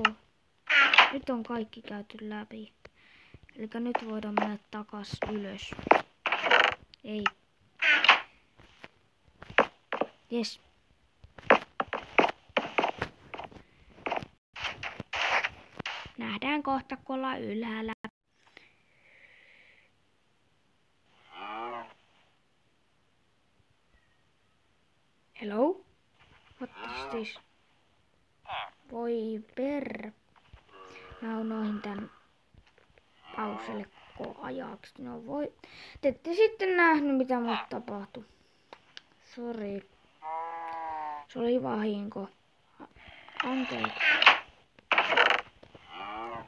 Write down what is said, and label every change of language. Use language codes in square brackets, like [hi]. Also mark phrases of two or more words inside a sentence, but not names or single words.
[fi] Nyt on kaikki käyty läpi. Elikkä nyt voidaan mennä takas ylös. Ei. Jes. Nähdään kohta, kun ollaan ylhäällä. [en] Hello? What is this? [fi] Voi per. Mä unohdin tän pauselle ajaksi. No voi. Te ette sitten nähnyt, mitä mulle tapahtui. Sori. Se oli vahinko. Anteeksi. Anteeksi.